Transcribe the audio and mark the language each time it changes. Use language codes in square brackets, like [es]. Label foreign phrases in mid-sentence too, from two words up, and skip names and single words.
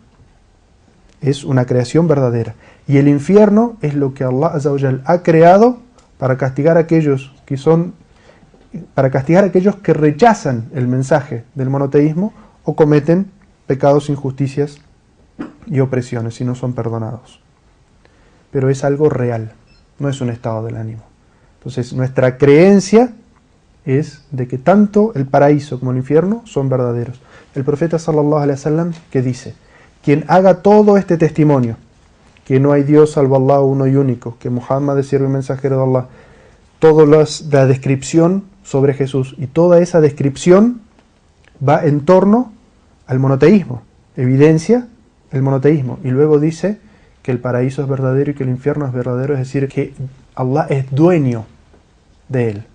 [es] Es una creación verdadera. Y el infierno es lo que [ar] الله عز وجل [es] ha creado para castigar a aquellos que rechazan el mensaje del monoteísmo o cometen pecados, injusticias y opresiones y no son perdonados. Pero es algo real, no es un estado del ánimo. Entonces nuestra creencia es de que tanto el paraíso como el infierno son verdaderos. El profeta [ar] صلى الله عليه وسلم [es] que dice: quien haga todo este testimonio, que no hay Dios salvo Allah uno y único, que Muhammad es siervo y mensajero de Allah, toda la descripción sobre Jesús y toda esa descripción va en torno al monoteísmo, evidencia el monoteísmo, y luego dice que el paraíso es verdadero y que el infierno es verdadero, es decir, que Allah es dueño de él.